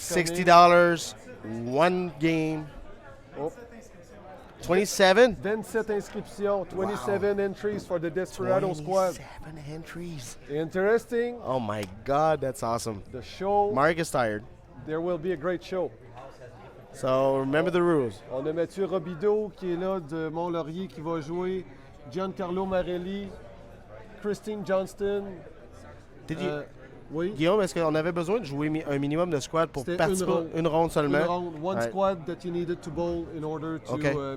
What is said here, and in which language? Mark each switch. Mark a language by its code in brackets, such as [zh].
[en] $60, one game. Oh. 27? 27 inscriptions, 27 entries for the Desperado squad. 27 entries. Interesting. Oh my God, that's awesome. The show. Mark is tired. There will be a great show. So remember the rules. [fr] On a Mathieu Robideau qui est là de Mont-Laurier qui va jouer. Giancarlo Marelli, Christine Johnston. [en] Did you, [fr] oui. Guillaume, est-ce qu'on avait besoin de jouer un minimum de squad pour participer? Une ronde seulement? Une ronde. [en] One squad that you needed to bowl in order to,